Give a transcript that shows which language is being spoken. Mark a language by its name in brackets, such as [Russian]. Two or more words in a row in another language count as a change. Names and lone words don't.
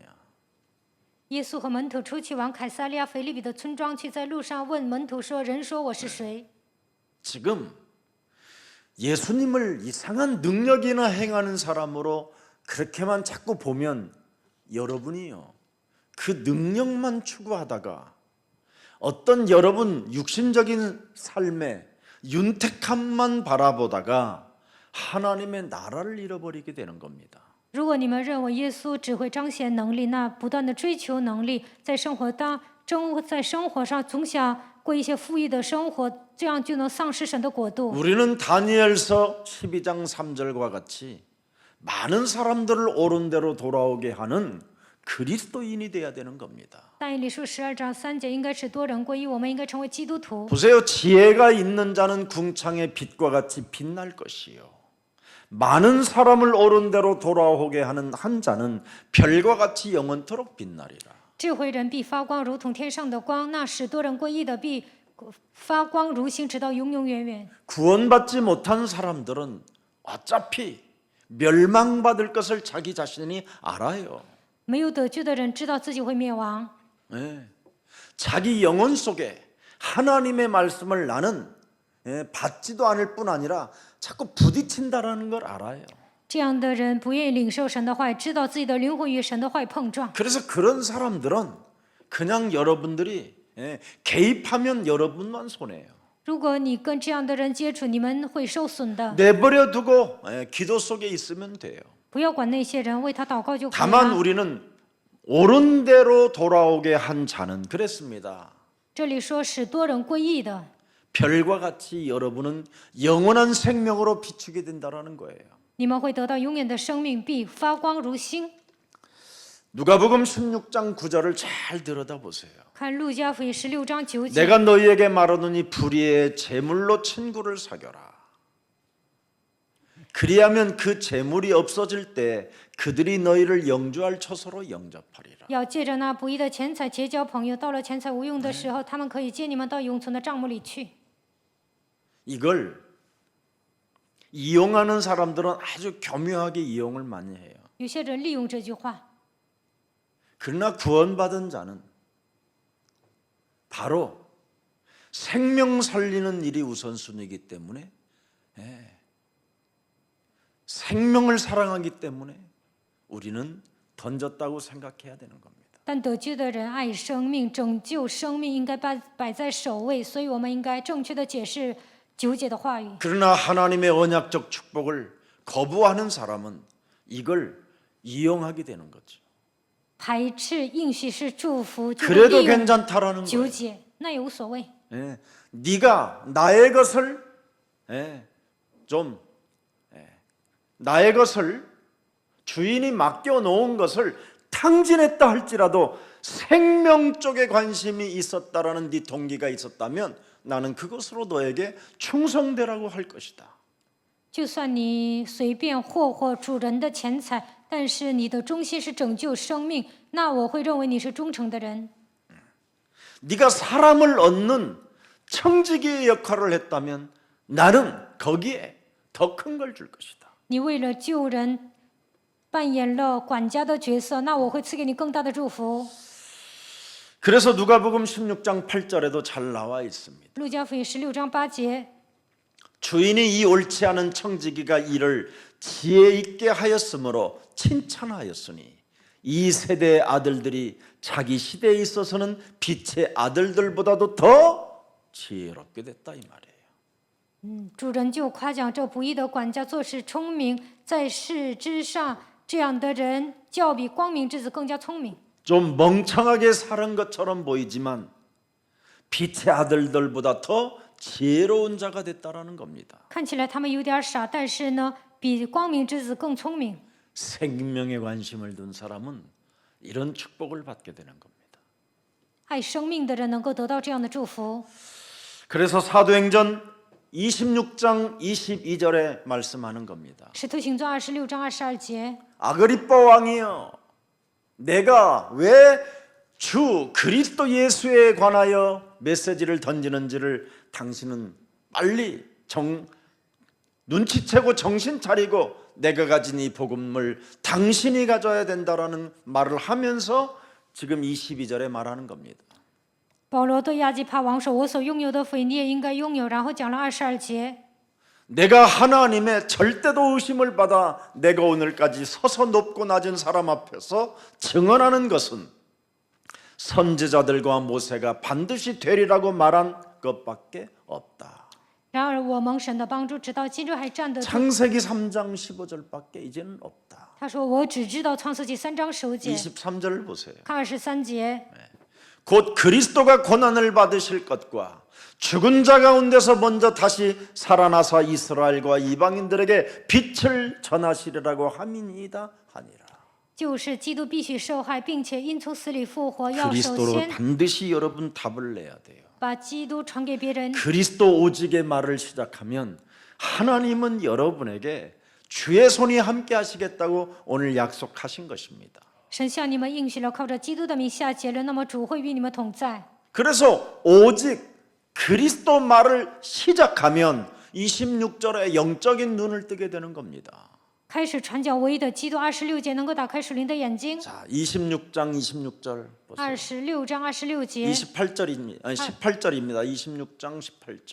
[Chinese] 耶稣和门徒出去往凯撒利亚腓立比的村庄去，在路上问门徒说：“人说我是谁？” [Korean] 지금 예수님을 이상한 능력이나 행하는 사람으로 그렇게만 자꾸 보면 여러분이요 그 능력만 추구하다가 어떤 여러분 육신적인 삶의 윤택함만 바라보다가 하나님의 나라를 잃어버리게 되는 겁니다. [Chinese] 如果你们认为耶稣只会彰显能力，那不断的追求能力，在生活上总想过一些富裕的生活，这样就能丧失神的国度。 [Korean] 우리는 다니엘서 12장 3절과 같이 많은 사람들을 옳은 대로 돌아오게 하는 그리스도인이 돼야 되는 겁니다. [Chinese] 但以理书12章3节应该是多人归一，我们应该成为基督徒。 [Korean] 보세요. 지혜가 있는 자는 궁창의 빛과 같이 빛날 것이요. 많은 사람을 옳은 대로 돌아오게 하는 한 자는 별과 같이 영원토록 빛나리라. [Chinese] 智慧人必发光，如同天上的光；那使多人归一的必发光如星，直到永永远远。 [Korean] 구원받지 못한 사람들은 어차피 멸망받을 것을 자기 자신이 알아요. [Chinese] 没有得救的人知道自己会灭亡， [Korean] 네. 자기 영혼 속에 하나님의 말씀을 나는 받지도 않을 뿐 아니라 자꾸 부딪힌다라는 걸 알아요. [Chinese] 这样的人不愿意领受神的话，知道自己的灵魂与神的话碰撞。 [Korean] 그래서 그런 사람들은 그냥 여러분들이 개입하면 여러분만 손해요. [Chinese] 如果你跟这样的人接触，你们会受损的。 [Korean] 내버려 두고 기도 속에 있으면 돼요. [Chinese] 不要管那些人，为他祷告就可以 [Korean] 다만 [Chinese] 了。 [Korean] 우리는 옳은 대로 돌아오게 한 자는 그랬습니다. [Chinese] 这里说使多人归义的， [Korean] 별과 같이 여러분은 영원한 생명으로 비추게 된다라는 거예요. [Chinese] 你们会得到永远的生命，必发光如星。 [Korean] 누가복음 16장 9절을 잘 들여다보세요. [Chinese] 看路加福音16章9节。 [Korean] 내가 너희에게 말하노니 불의의 재물로 친구를 사겨라. 그리하면 그 재물이 없어질 때 그들이 너희를 영주할 처소로 영접하리라. [Chinese] 要借着那不义的钱财结交朋友，到了钱财无用的时候，他们可以接你们到永存的帐幕里去。 [Korean] 이걸 이용하는 사람들은 아주 교묘하게 이용을 많이 해요. [Chinese] 有些人利用这句话， [Korean] 그러나 구원받은 자는 바로 생명 살리는 일이 우선순위이기 때문에 생명을 사랑하기 때문에 우리는 던졌다고 생각해야 되는 겁니다. [Chinese] 但得救的人爱生命，拯救生命应该摆在首位，所以我们应该正确的解释9节的话语。 [Korean] 그러나 하나님의 언약적 축복을 거부하는 사람은 이걸 이용하게 되는 거죠. [Chinese] 排斥应许是祝福，就会 [Korean] 그래도 [Chinese] 利用 [Korean] 괜찮다라는 9 거예요. [Chinese] 节，那也无所谓。 [Korean] 네가 나의 것을 나의 것을 주인이 맡겨 놓은 것을 탕진했다 할지라도 생명 쪽에 관심이 있었다라는 네 동기가 있었다면 나는 그것으로 너에게 충성되라고 할 것이다. [Chinese] 就算你随便霍霍主人的钱财，但是你的中心是拯救生命，那我会认为你是忠诚的人。 [Korean] 네가 사람을 얻는 청지기의 역할을 했다면 나는 거기에 더 큰 걸 줄 것이다. [Chinese] 你为了救人扮演了管家的角色，那我会赐给你更大的祝福。 [Korean] 그래서 누가복음 16장 8절에도 잘 나와 있습니다. [Chinese] 路加福音16章8节， [Korean] 주인이 이 옳지 않은 청지기가 이를 지혜 있게 하였으므로 칭찬하였으니 이 세대의 아들들이 자기 시대에 있어서는 빛의 아들들보다도 더 지혜롭게 됐다 이 말이에요. [Chinese] 主人就夸奖这不义的管家做事聪明，在世之上这样的人，较比光明之子更加聪明。 [Korean] 좀 멍청하게 사는 것처럼 보이지만 빛의 아들들보다 더 지혜로운 자가 됐다라는 겁니다. [Chinese] 看起来他们有点傻，但是呢，比光明之子更聪明。 [Korean] 생명에 관심을 둔 사람은 이런 축복을 받게 되는 겁니다. [Chinese] 爱生命的人能够得到这样的祝福。 [Korean] 그래서 사도행전 26장 22절에 말씀하는 겁니다. [Chinese] 使徒行传26章22节， [Korean] 아그리빠 왕이여, 내가 왜 주 그리스도 예수에 관하여 메시지를 던지는지를 당신은 빨리 눈치채고 정신 차리고 내가 가진 이 복음을 당신이 가져야 된다라는 말을 하면서 지금 22절에 말하는 겁니다. [Chinese] 保罗对亚基帕王说：“我所拥有的福音，你也应该拥有。”然后讲了22节。 [Korean] 내가 하나님의 절대 도우심을 받아 내가 오늘까지 서서 높고 낮은 사람 앞에서 증언하는 것은 선지자들과 모세가 반드시 되리라고 말한 것밖에 없다. [Chinese] 然而我蒙神的帮助，直到今日还站得住。 [Korean] 창세기 3장 15절밖에 이제는 없다. [Chinese] 他说：“我只知道创世纪3章15节。” [Korean] 23절을 보세요. [Chinese] 看23节。 [Korean] 곧 그리스도가 고난을 받으실 것과 죽은 자 가운데서 먼저 다시 살아나서 이스라엘과 이방인들에게 빛을 전하시리라고 함이니이다 하니라. [Chinese] 就是基督必须受害，并且因从死里复活，要首 [Korean] 그리스도로 [Chinese] 先 [Korean] 반드시 여러분 답을 내야 돼요. [Chinese] 把基督传给别人。 [Korean] 그리스도 오직의 말을 시작하면 하나님은 여러분에게 주의 손이 함께 하시겠다고 오늘 약속하신 것입니다. [Chinese] 神向你们应许了，靠着基督的名下结论，那么主会与你们同在。 [Korean] 그래서 오직 그리스도 말을 시작하면 26절에 영적인 눈을 뜨게 되는 겁니다. [Chinese] 开始传讲唯一的基督26节，能够打开属灵的眼睛。 [Korean] 자, 26장 26절 보세요. [Chinese] 26 章26节， [Korean] 28절입니다. 아니 18절입니다. 26장 18절.